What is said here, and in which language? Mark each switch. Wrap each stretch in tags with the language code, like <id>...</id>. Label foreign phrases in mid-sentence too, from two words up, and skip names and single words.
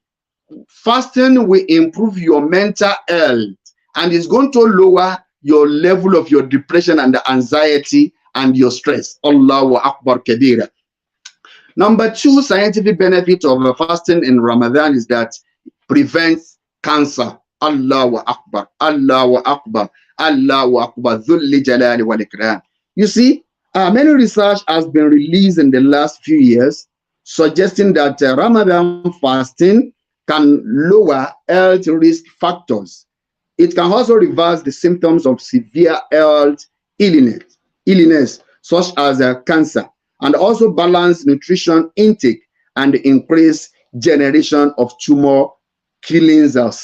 <en>Fasting will improve your mental health, and it's going to lower your level of your depression and the anxiety and your stress.</en> <ar>الله أكبر كبيرا.</ar> <en>Number two scientific benefit of fasting in Ramadan is that prevents cancer.</en> <ar>الله أكبر، الله أكبر، الله أكبر، ذا الجلال والإكرام.</ar> <en>You see, many research has been released in the last few years suggesting that Ramadan fasting can lower health risk factors. It can also reverse the symptoms of severe health illness such as cancer, and also balance nutrition intake and increase generation of tumor killing cells.</en>